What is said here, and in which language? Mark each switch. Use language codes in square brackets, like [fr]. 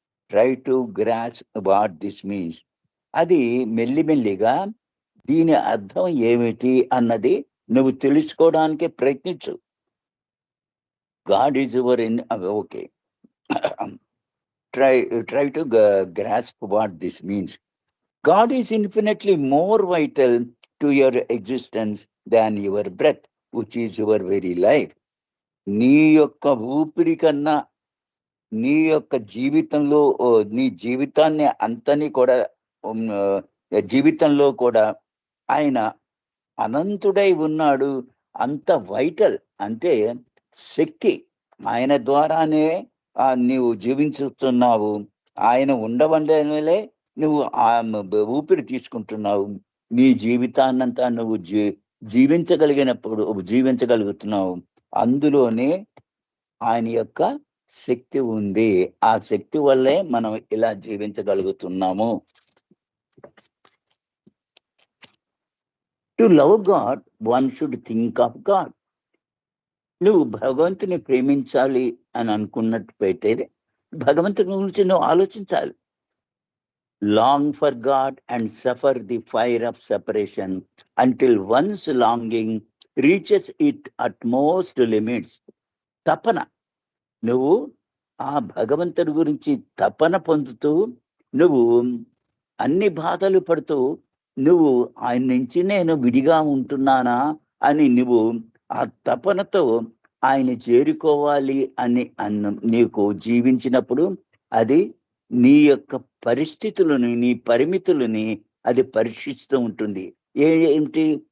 [en] Try to grasp what this means. [te] అది మెల్లిమెల్లిగా దీని అర్థం ఏమిటి అన్నది నువ్వు తెలుసుకోవడానికి ప్రయత్నించు. [en] God is your okay, try to grasp what this means. God is infinitely more vital to your existence than your breath, which is your very life. [te] నీ యొక్క ఊపిరి కన్నా నీ యొక్క జీవితంలో, నీ జీవితాన్ని అంతని కూడా జీవితంలో కూడా ఆయన అనంతుడై ఉన్నాడు. అంత వైటల్ అంటే శక్తి. ఆయన ద్వారానే నీవు జీవించుతున్నావు. ఆయన ఉండవలే నువ్వు ఊపిరి తీసుకుంటున్నావు. నీ జీవితాన్నంతా నువ్వు జీవించగలిగినప్పుడు జీవించగలుగుతున్నావు. అందులోనే ఆయన యొక్క శక్తి ఉంది. ఆ శక్తి వల్లే మనం ఇలా జీవించగలుగుతున్నాము. [en] To love God one should think of God. [te] నువ్వు భగవంతుని ప్రేమించాలి అని అనుకున్నట్టు భగవంతుని గురించి నువ్వు ఆలోచించాలి. [en] Long for God and suffer the fire of separation until one's longing reaches its utmost limits. [te] తపన, నువ్వు ఆ భగవంతుడి గురించి తపన పొందుతూ, నువ్వు అన్ని బాధలు పడుతూ, నువ్వు ఆయన నుంచి నేను విడిగా ఉంటున్నానా అని నువ్వు ఆ తపనతో ఆయన చేరుకోవాలి అని నీకు జీవించినప్పుడు, అది నీ యొక్క పరిస్థితులను, నీ పరిమితులని అది పరీక్షిస్తూ ఉంటుంది. ఏమిటి?